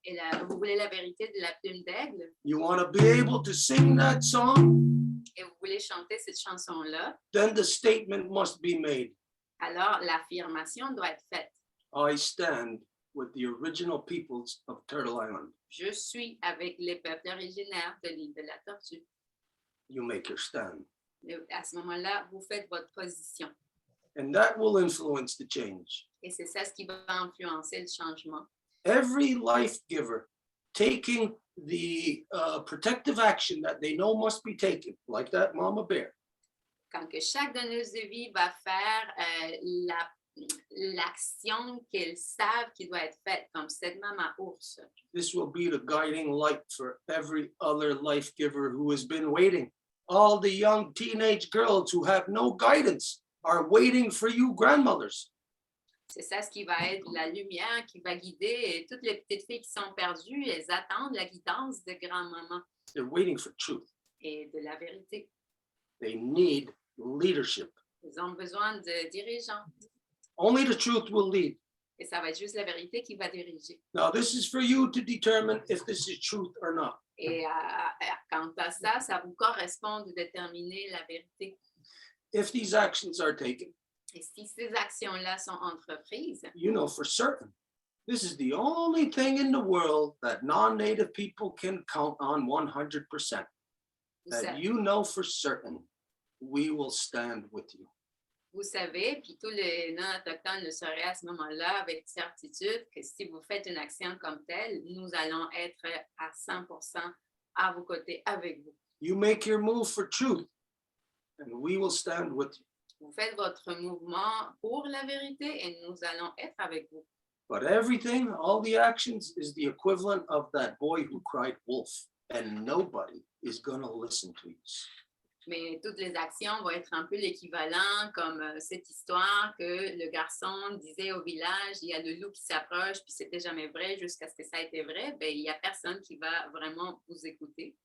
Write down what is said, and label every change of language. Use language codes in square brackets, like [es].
[fr] et vous voulez la vérité de la plume d'aigle, [en] You want to be able to sing that song? [fr] et vous voulez chanter cette chanson-là, [en] Then the statement must be made. [fr] alors l'affirmation doit être faite. [en] I stand with the original peoples of Turtle Island. [fr] Je suis avec les peuples originaires de l'île de la Tortue. [en] You make your stand. [fr] Et à ce moment-là, vous faites votre position. [en] And that will influence the change. [fr] Et c'est ça ce qui va influencer le changement. [en] Every life giver taking the protective action that they know must be taken, like that mama bear, [fr] Quand que chaque donneuse de vie va faire l'action qu'ils savent qui doit être faite, comme cette maman ours. [en] This will be the guiding light for every other life giver who has been waiting. All the young teenage girls who have no guidance are waiting for you grandmothers. [fr] C'est ça ce qui va être la lumière qui va guider. Et toutes les petites filles qui sont perdues, elles attendent la guidance de grand-maman [en] They're waiting for truth. [fr] et de la vérité. [en] They need leadership. [fr] Ils ont besoin de dirigeants. [en] Only the truth will lead. [fr] Et ça va être juste la vérité qui va diriger. [en] Now, this is for you to determine if this is truth or not. [fr] Et quant à ça, ça vous correspond de déterminer la vérité. [en] If these actions are taken, [fr] Et si ces actions-là sont entreprises, [en] you know for certain this is the only thing in the world that non-native people can count on 100%. [fr] vous, [en] That [fr] sa- [en] you know for certain we will stand with you. [fr] vous savez, puis tous les non-autochtones le sauraient à ce moment-là avec certitude que si vous faites une action comme telle, nous allons être à 100% à vos côtés avec vous. [en] You make your move for truth, and we will stand with you. [fr] Vous faites votre mouvement pour la vérité et nous allons être avec vous. [en] But everything, all the actions, is the equivalent of that boy who cried wolf, and nobody is going to listen to you. [fr] Mais toutes les actions vont être un peu l'équivalent, comme cette histoire que le garçon disait au village, il y a le loup qui s'approche, puis c'était jamais vrai jusqu'à ce que ça ait été vrai. Ben, il n'y a personne qui va vraiment vous écouter.